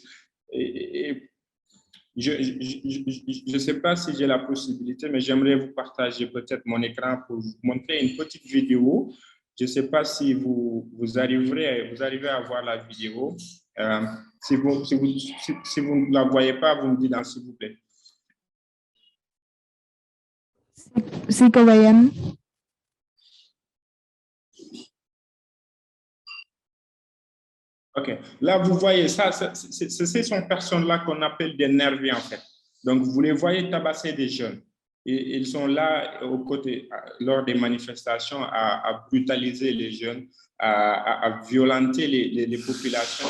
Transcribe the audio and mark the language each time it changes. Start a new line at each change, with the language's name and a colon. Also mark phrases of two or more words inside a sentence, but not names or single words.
French: Et je ne sais pas si j'ai la possibilité, mais j'aimerais vous partager peut-être mon écran pour vous montrer une petite vidéo. Je ne sais pas si vous arrivez à voir la vidéo. Si vous ne la voyez pas, vous me dites s'il vous plaît.
Catalan: Sí que ho veiem.
French: OK. Là, vous voyez, ça, ce sont personnes-là qu'on appelle des nervis, en fait. Donc, vous les voyez tabasser des jeunes. Et ils sont là, aux côtés, lors des manifestations, à brutaliser les jeunes, à violenter les populations.